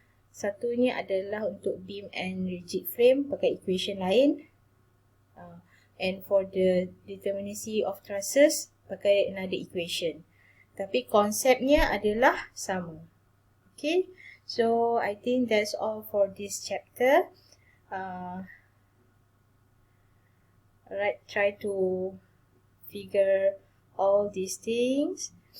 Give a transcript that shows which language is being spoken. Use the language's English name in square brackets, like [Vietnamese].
[Indonesian] Satunya adalah untuk [English] beam and rigid frame [Indonesian] pakai equation lain. [English] And for the determinacy of trusses pakai another equation. [Indonesian] Tapi konsepnya adalah sama. [English] Okay. So I think that's all for this chapter. Alright, try to figure all these things.